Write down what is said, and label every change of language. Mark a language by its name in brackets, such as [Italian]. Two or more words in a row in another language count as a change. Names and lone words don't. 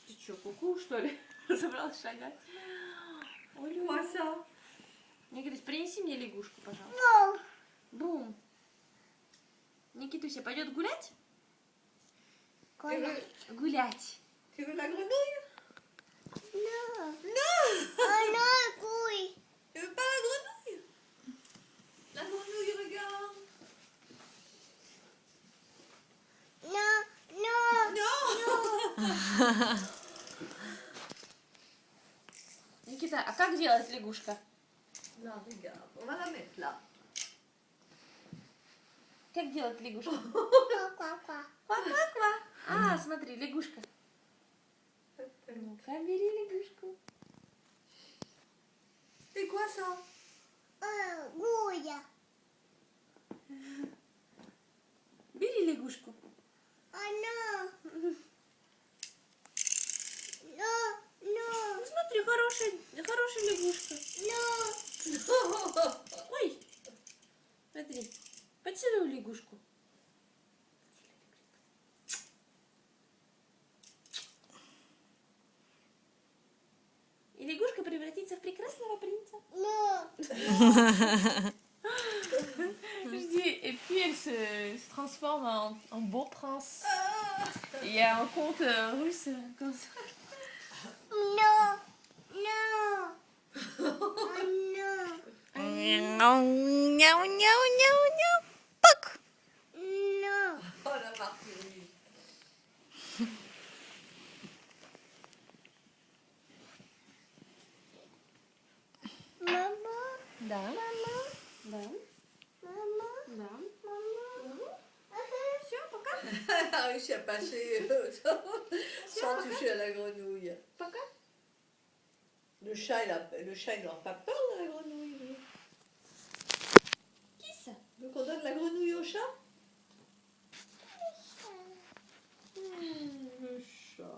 [Russian] Что, куку, что ли? Собралась шагать. Ой, [French] Quoi [Russian] Никитусь, принеси мне лягушку, пожалуйста. [English] No. [Russian] Бум. Никитуся пойдет гулять? Гулять. Гулять. [French] Tu veux la grenouille? [English] No. [French] Non. [English] Oh no, couille. [French] Tu veux pas la grenouille? La grenouille, regarde. [English] No, no. [French] Non. [Russian] Никита, а как делать лягушка? [French] Là, regarde, on va la mettre là. [Russian] Как делать лягушку? Ква-ква-ква. Ква-ква-ква. А, смотри, лягушка. Ну-ка, бери лягушку. [French] C'est quoi ça? [Russian] Гуя. Бери лягушку. [English] Oh no. No, no, [Russian] Ну, смотри, хорошая лягушка. [English] no. [Russian] Ой, смотри, поцелуй лягушку. И лягушка превратится в прекрасного принца. [English] No. [French] Je dis, et puis elle se transforme en beau prince. Il y a un conte russe comme ça. [English] No. No. Oh no. [Russian] Пак! [English] No. [French] Oh la Martine. [Russian] Мама. Да, Мама. да, Мама. да. Мама. Все, пока. [French] Elle a réussi à passer sans toucher à la grenouille. [Russian] Пока. [French] Le chat, il n'aura pas peur de la grenouille. Lui. Qui ça? Donc on donne la grenouille au chat? Le chat.